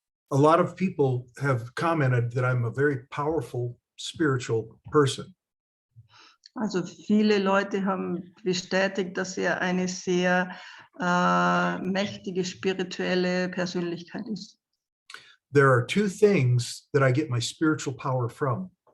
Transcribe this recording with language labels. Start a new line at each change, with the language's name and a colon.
English: A lot of people have commented that I'm a very powerful spiritual person.
German: Also viele Leute haben bestätigt, dass er eine sehr mächtige spirituelle Persönlichkeit ist.
English: There are two things that I get my spiritual power from.